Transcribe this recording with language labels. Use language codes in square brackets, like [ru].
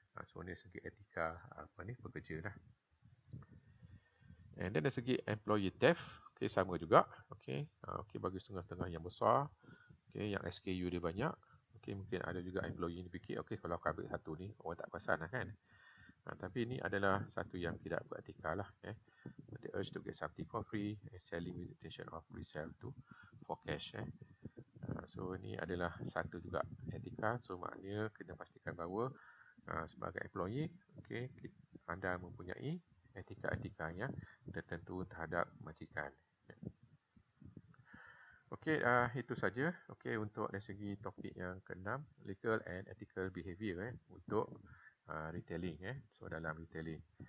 [ms] So ini segi etika pekerja lah. And then dari segi employee theft, sama juga. Bagi setengah-setengah yang besar, yang SKU dia banyak, mungkin ada juga employee ni fikir, kalau aku ambil satu ni, orang tak perasan lah kan. Tapi ini adalah satu yang tidak beretika lah. [en] The urge to get something for free and selling with the intention of resell for cash. [ms] So ini adalah satu juga etika. So maknanya kena pastikan bahawa sebagai employee, anda mempunyai etika-etika yang tertentu terhadap majikan. Itu saja untuk dari segi topik yang ke-6, legal and ethical behavior untuk retailing. So dalam retailing.